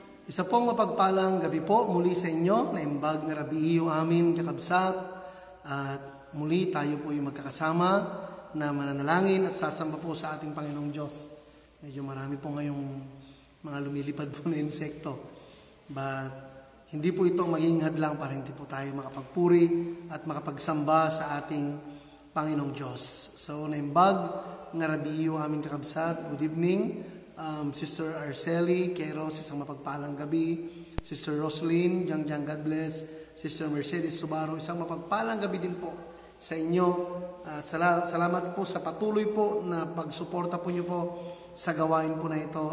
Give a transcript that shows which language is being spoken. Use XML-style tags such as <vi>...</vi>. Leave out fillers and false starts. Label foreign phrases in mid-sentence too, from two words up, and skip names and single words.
<tl>Isa pong mapagpalang gabi po muli sa inyo,</tl> <ilo>naimbag na rabiyo amin kakabsat,</ilo> <tl>at muli tayo po yung magkakasama na mananalangin at sasamba po sa ating Panginoong Diyos. Medyo marami po ngayong mga lumilipad po na insekto, but hindi po ito maging hadlang para hindi po tayo makapagpuri at makapagsamba sa ating Panginoong Diyos. So,</tl> <ilo>naimbag na rabiyo amin kakabsat,</ilo> <en>good evening.</en> <tl>Sister Arceli, Keros, isang mapagpalang gabi. Sister Roslyn, Jang,</tl> <en>God bless.</en> <tl>Sister Mercedes Subaro, isang mapagpalang gabi din po sa inyo. At salamat po sa patuloy po na pagsuporta po niyo po sa gawain po na ito.</tl>